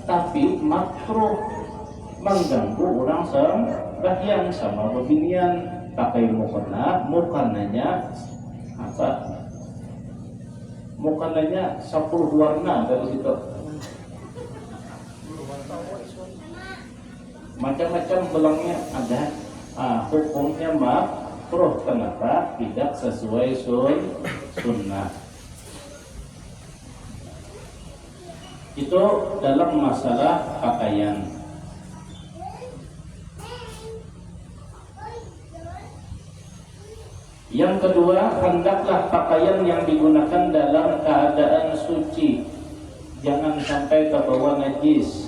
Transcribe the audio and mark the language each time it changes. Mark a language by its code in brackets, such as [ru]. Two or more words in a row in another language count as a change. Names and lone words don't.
[id] tapi makruh mengganggu orang sembahyang sama beginian pakai mukananya apa? Mukananya 10 warna dari situ. Macam-macam belangnya ada. Hukumnya makruh kenapa? Tidak sesuai sunnah. Itu dalam masalah pakaian. Yang kedua, hendaklah pakaian yang digunakan dalam keadaan suci, jangan sampai terbawa najis.